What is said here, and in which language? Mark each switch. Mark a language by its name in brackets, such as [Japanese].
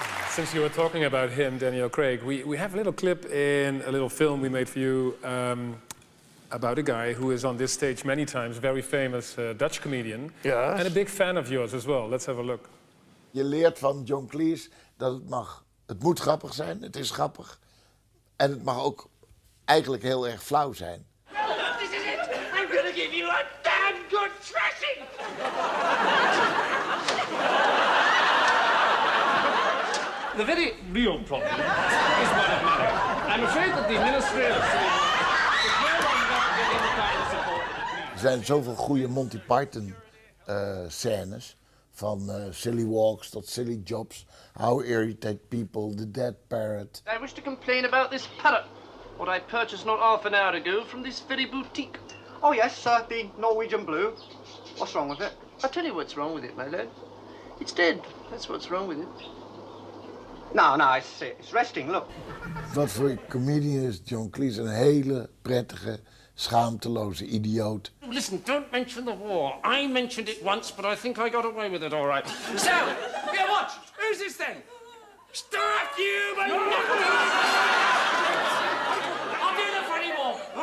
[English] Since you were talking about him, Daniel Craig, we have a little clip in a little film we made for you about a guy who is on this stage many times, very famous Dutch comedian, and a big fan of yours as well. Let's have a look. [Dutch] Je leert van John Cleese dat het moet grappig zijn, het is grappig. En het mag ook eigenlijk heel erg flauw zijn. [English] This is it! I'm gonna give you a damn good thrashing! The very real problem is one of money. I'm afraid that the ministerial [Dutch] Er zijn zoveel goede Monty Python scènes. [English] Van silly walks tot silly jobs, how irritate people, the dead parrot. I wish to complain about this parrot, what I purchased not half an hour ago from this very boutique. Oh yes, the Norwegian blue. What's wrong with it? I'll tell you what's wrong with it, my lad. It's dead, that's what's wrong with it. No, it's resting, look. [Dutch] Wat voor comedian is John Cleese, een hele prettige, schaamteloze idioot. [English] Listen, don't mention the war. I mentioned it once, but I think I got away with it all right. So, here, watch. Who's this then? Stuff you, but I'll do enough anymore.